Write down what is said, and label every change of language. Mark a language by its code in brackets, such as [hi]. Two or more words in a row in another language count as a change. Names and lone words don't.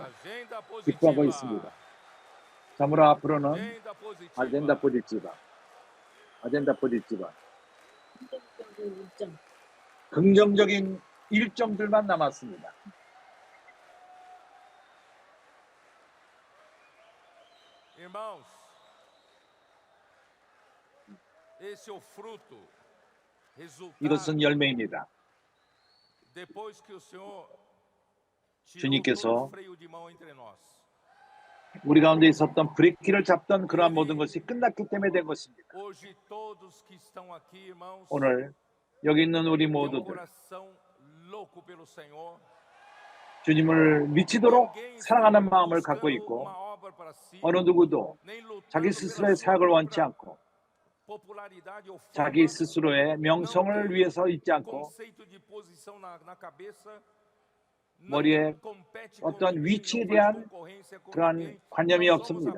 [ko] 기뻐하고 있습니다. 참으로 앞으로는 [pt] agenda positiva [ko] 긍정적인 일정들만 남았습니다. [pt] Irmãos, esse é o fruto. [ko] 이것은 열매입니다. 주님께서 우리 가운데 있었던 브레이크를 잡던 그러한 모든 것이 끝났기 때문에 된 것입니다. 오늘 여기 있는 우리 모두들 주님을 미치도록 사랑하는 마음을 갖고 있고 어느 누구도 자기 스스로의 사역을 원치 않고 자기 스스로의 명성을 위해서 있지 않고 머리에 어떤 위치에 대한 그러한 관념이 없습니다.